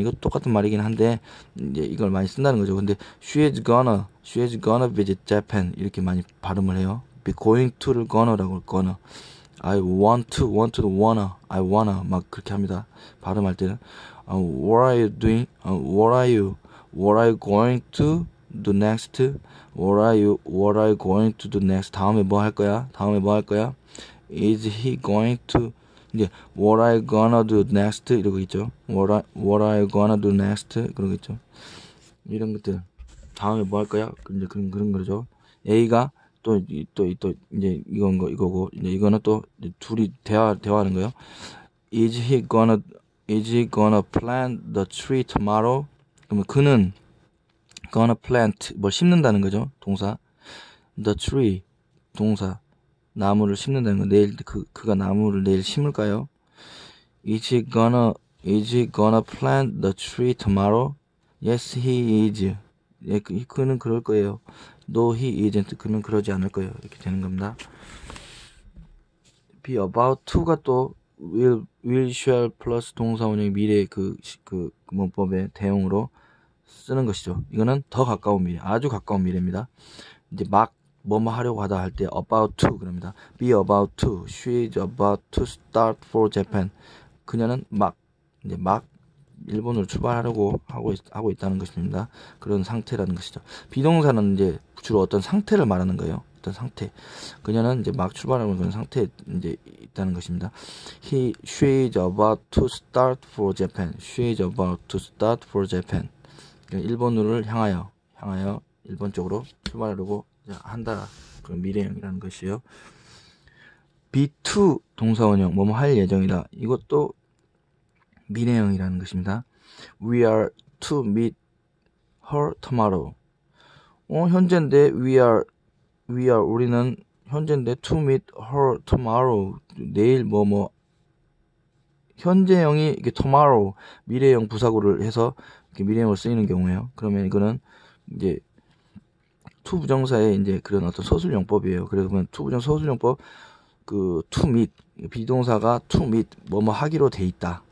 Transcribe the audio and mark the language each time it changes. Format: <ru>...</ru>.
<ko>이거 똑같은 말이긴 한데 이제 이걸 많이 쓴다는 거죠. 근데</ko> <en>she is gonna visit Japan</en> <ko>이렇게 많이 발음을 해요.</ko> <en>be going to를</en> <ko>gonna라고</ko> <en>gonna. I want to wanna.</en> <ko>I wanna 막 그렇게 합니다. 발음할 때는</ko> <en>what are you doing? What are you going to do next? What are you going to do next?</en> <ko>다음에 뭐 할 거야?</ko> <en>Is he going to 이제 what are you gonna do next?</en> <ko>이러고 있죠.</ko> <en>What are you gonna do next?</en> <ko>그러고 있죠. 이런 것들 다음에 뭐 할 거야? 이제 그런 거죠. A가 또 이제 이거고 이제 이거는 또 둘이 대화하는 거예요.</ko> <en>Is he gonna plan the tree tomorrow?</en> <ko>그러면 gonna plant 뭘 심는다는 거죠. 동사. the tree 동사. 나무를 심는다는 거. 내일 그가 나무를 내일 심을까요?</ko> <en>Is he gonna plant the tree tomorrow? Yes, he is.</en> <ko>예, 그는 그럴 거예요.</ko> <en>No, he isn't.</en> <ko>그는 그러지 않을 거예요. 이렇게 되는 겁니다. be about to가 또 will, shall 플러스 동사원형 미래 그 문법의 대용으로 쓰는 것이죠. 이거는 더 가까운 미래, 아주 가까운 미래입니다. 이제 막 뭐뭐 하려고 하다 할 때 about to 그럽니다.</ko> <en>be about to, she is about to start for Japan.</en> <ko>그녀는 이제 막 일본으로 출발하려고 하고 있다는 것입니다. 그런 상태라는 것이죠. 비동사는 이제 주로 어떤 상태를 말하는 거예요. 어떤 상태. 그녀는 이제 막 출발하는 그런 상태에 이제 있다는 것입니다.</ko> <en>she is about to start for Japan. she is about to start for Japan.</en> <ko>일본으로 향하여 일본 쪽으로 출발하려고 한다. 그런 미래형이라는 것이요. be to 동사원형 뭐뭐 할 예정이다. 이것도 미래형이라는 것입니다.</ko> <en>We are to meet her tomorrow.</en> <ko>현재인데 우리는 현재인데</ko> <en>to meet her tomorrow.</en> <ko>내일 현재형이 이게 tomorrow 미래형 부사구를 해서 이렇게 미래형으로 쓰이는 경우에요. 그러면 이거는 이제 to 부정사의 이제 그런 어떤 서술용법이에요. 그래서 to 부정 서술용법 to meet 비동사가 to meet 하기로 돼 있다.</ko>